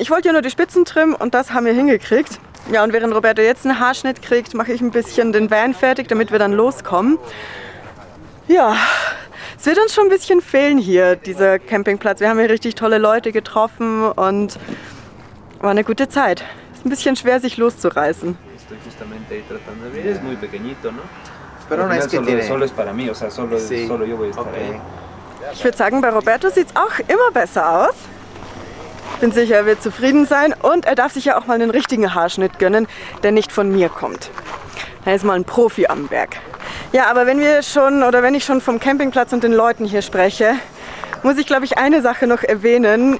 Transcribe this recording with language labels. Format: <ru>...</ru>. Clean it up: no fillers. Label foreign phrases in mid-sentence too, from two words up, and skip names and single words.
<de>Ich wollte ja nur die Spitzen trimmen und das haben wir hingekriegt. Ja, und während Roberto jetzt einen Haarschnitt kriegt, mache ich ein bisschen den Van fertig, damit wir dann loskommen. Ja, es wird uns schon ein bisschen fehlen hier, dieser Campingplatz. Wir haben hier richtig tolle Leute getroffen und war eine gute Zeit. Ist ein bisschen schwer, sich loszureißen.</de> <es>Estoy justamente ahí tratando de ver. Es muy pequeñito, ¿no? Pero no es que tiene... Solo es para mí, o sea, solo yo voy a estar ahí.</es> <de>Ich würde sagen, bei Roberto sieht es auch immer besser aus. Bin sicher, er wird zufrieden sein und er darf sich ja auch mal einen richtigen Haarschnitt gönnen, der nicht von mir kommt. Er ist mal ein Profi am Werk. Ja, aber wenn ich schon vom Campingplatz und den Leuten hier spreche, muss ich, glaube ich, eine Sache noch erwähnen.</de>